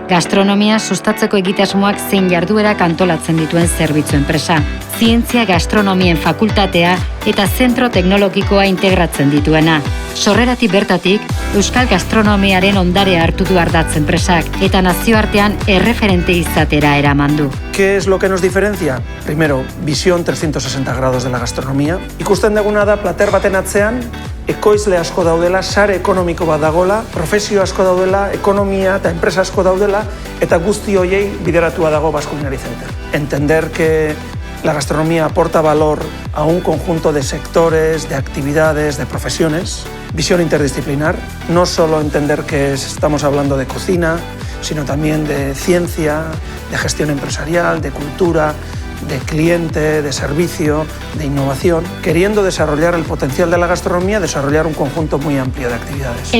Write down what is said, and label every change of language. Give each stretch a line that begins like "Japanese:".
Basque: Gastronomia sustatzeko egitasmoak zein jarduerak antolatzen dituen zerbitzu enpresa. Zientzia gastronomien fakultatea eta zentro teknologikoa integratzen dituena. Sorreratik bertatik, Euskal gastronomiaren ondare hartu du ardatz enpresak eta nazioartean erreferente izatera eraman du.
Spanish: ¿Qué es lo que nos diferencia? Primero, visión 360 grados de la gastronomía.
Basque: Ikusten duguna da plater baten atzean, ekoizle asko daudela, sare ekonomiko bat dagoela, profesio asko daudela, ekonomia eta enpresa asko daudela, eta guzti horiei bideratua dago Basque Culinary Center.
Spanish: Entender que la gastronomía aporta valor a un conjunto de sectores, de actividades, de profesiones. Visión interdisciplinar, no solo entender que estamos hablando de cocina, sino también de ciencia, de gestión empresarial, de cultura, de cliente, de servicio, de innovación, queriendo desarrollar el potencial de la gastronomía, desarrollar un conjunto muy amplio de actividades.